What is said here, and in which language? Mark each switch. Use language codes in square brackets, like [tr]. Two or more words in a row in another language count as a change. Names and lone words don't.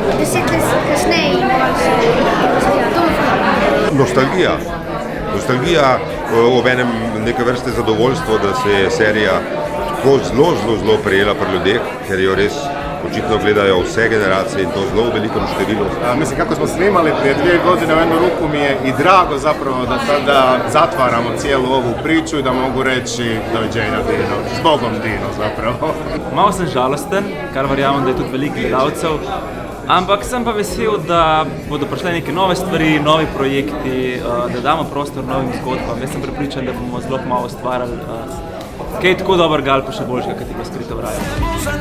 [sl] 10 let kasneje in pa se razvija. To je Nostalgija. Nostalgija, obenem neke vrste zadovoljstvo, da se je serija tako zelo prijela pri ljudeh, ker jo res očitno gledajo vse generacije in to zelo v velikem številu. [hr] Mislim, kako smo snimali prije 2 godine u jednu ruku mi je i drago zapravo da sada zatvaramo cijelu ovu priču i da mogu reći doviđenja Dino, s Bogom Dino zapravo. [sl] Malo sem žalosten, kar verjamem, da je tudi veliko gledalcev, ampak sem pa vesel, da bodo prišle neke nove stvari, novi projekti, da damo prostor novim zgodbam. Jaz sem prepričan, da bomo zelo malo ustvarjali kaj tako dobrega ali pa še boljšega, kot je pa Skrito v raju.